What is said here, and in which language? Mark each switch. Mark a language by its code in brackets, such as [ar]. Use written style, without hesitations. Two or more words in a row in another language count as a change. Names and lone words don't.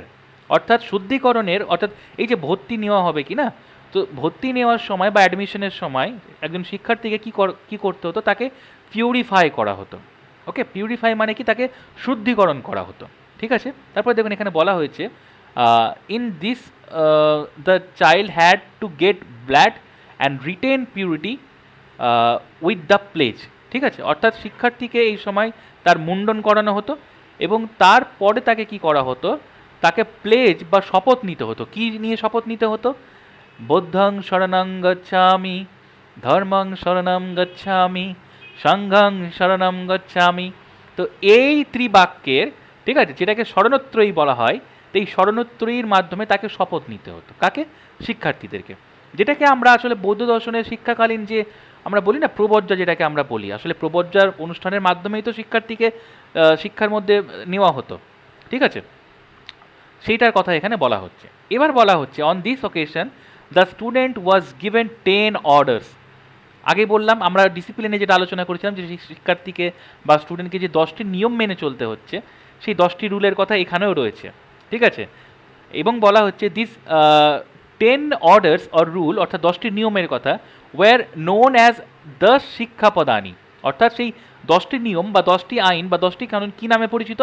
[bn] অর্থাৎ শুদ্ধিকরণের, অর্থাৎ এই যে ভর্তি নেওয়া হবে কি না, তো ভর্তি নেওয়ার সময় বা অ্যাডমিশনের সময় একজন শিক্ষার্থীকে কী করতে হতো, তাকে পিউরিফাই করা হতো। ওকে, পিউরিফাই মানে কি, তাকে শুদ্ধিকরণ করা হতো। ঠিক আছে, তারপরে দেখুন এখানে বলা হয়েছে [en] in this the child had to get blood and retain purity with the pledge. [bn] ঠিক আছে, অর্থাৎ শিক্ষার্থীকে এই সময় তার মুন্ডন করানো হতো, এবং তারপরে তাকে কি করা হতো, তাকে প্লেজ বা শপথ নিতে হতো। কি নিয়ে শপথ নিতে হতো? [pi] বৌদ্ধং শরণং গচ্ছামি, ধর্মং শরণং গচ্ছামি, সংঘং শরণং গচ্ছামি। [bn] তো এই ত্রিবাক্যের, ঠিক আছে, যেটাকে শরণত্রয়ী বলা হয়, তো এই শরণত্রয়ীর মাধ্যমে তাকে শপথ নিতে হতো। কাকে? শিক্ষার্থীদেরকে। যেটাকে আমরা আসলে বৌদ্ধ দর্শনের শিক্ষাকালীন যে আমরা বলি না প্রবজ্জা, যেটাকে আমরা বলি, আসলে প্রবজ্জার অনুষ্ঠানের মাধ্যমেই তো শিক্ষার্থীকে শিক্ষার মধ্যে নেওয়া হতো। ঠিক আছে, সেইটার কথা এখানে বলা হচ্ছে। এবার বলা হচ্ছে [en] on this occasion the student was given 10 orders. [bn] আগে বললাম আমরা ডিসিপ্লিনে যেটা আলোচনা করেছিলাম যে শিক্ষার্থীকে বা স্টুডেন্টকে যে 10টি নিয়ম মেনে চলতে হচ্ছে, সেই 10টি রুলের কথা এখানেও রয়েছে, ঠিক আছে। এবং বলা হচ্ছে [en] this 10 orders or rule, [bn] অর্থাৎ 10টি নিয়মের কথা, [en] were known as 10 [bn] শিক্ষাপদানি, অর্থাৎ সেই 10টি নিয়ম বা 10টি আইন বা 10টি কানুন কী নামে পরিচিত?